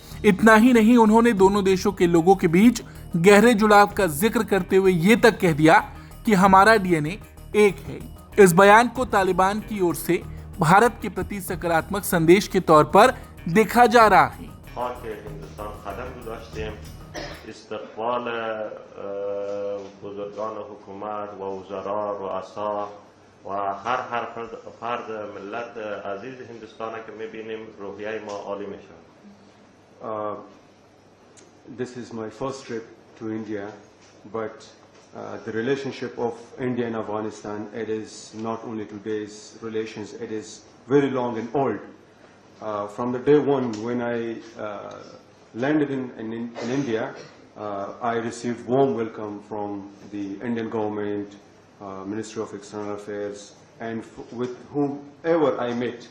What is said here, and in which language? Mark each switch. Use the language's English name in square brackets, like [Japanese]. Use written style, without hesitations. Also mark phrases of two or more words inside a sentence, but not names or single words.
[Hindi] इतना ही नहीं, उन्होंने दोनों देशों के लोगों के बीच गहरे जुड़ाव का जिक्र करते हुए ये तक कह दिया कि हमारा डीएनए एक है। इस बयान को तालिबान की ओर से भारत के प्रति सकारात्मक संदेश के तौर पर देखा जा रहा है। [Persian] خاک هندوستان قدم گذاشتی، استقبال بزرگان حکومت و وزرا، روسا و هر فرد ملت عزیز هندوستان که میبینیم روحیه ما عالی میشه. [English] This is my first trip to India, but the relationship of India and Afghanistan, it is not only today's relations, it is very long and old. From the day one when I landed in India, I received warm welcome from the Indian government, Ministry of External Affairs, and with whomever I met.